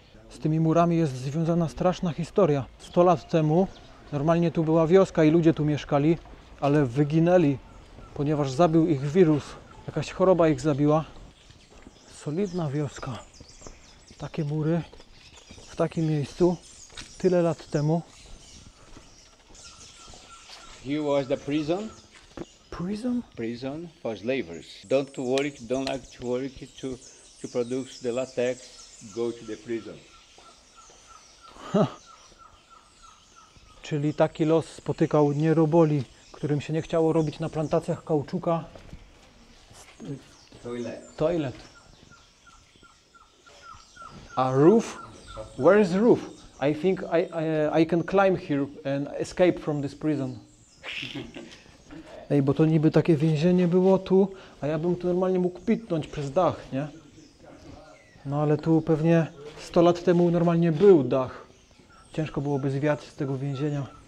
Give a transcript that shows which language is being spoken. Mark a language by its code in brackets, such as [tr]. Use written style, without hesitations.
[pl] Z tymi murami jest związana straszna historia. 100 lat temu normalnie tu była wioska i ludzie tu mieszkali, ale wyginęli, ponieważ zabił ich wirus. Jakaś choroba ich zabiła. Solidna wioska. Takie mury w takim miejscu tyle lat temu. [en] Here was the prison. Prison? Prison for slavers. Don't like to work to produce the latex go to the prison. [pl] Czyli taki los spotykał nieroboli, którym się nie chciało robić na plantacjach kauczuka. [en] Toilet. A roof? Where is roof? I think I can climb here and escape from this prison. [pl] Ej, bo to niby takie więzienie było tu, a ja bym tu normalnie mógł pitnąć przez dach, nie? No ale tu pewnie 100 lat temu normalnie był dach. Ciężko byłoby zwiać z tego więzienia.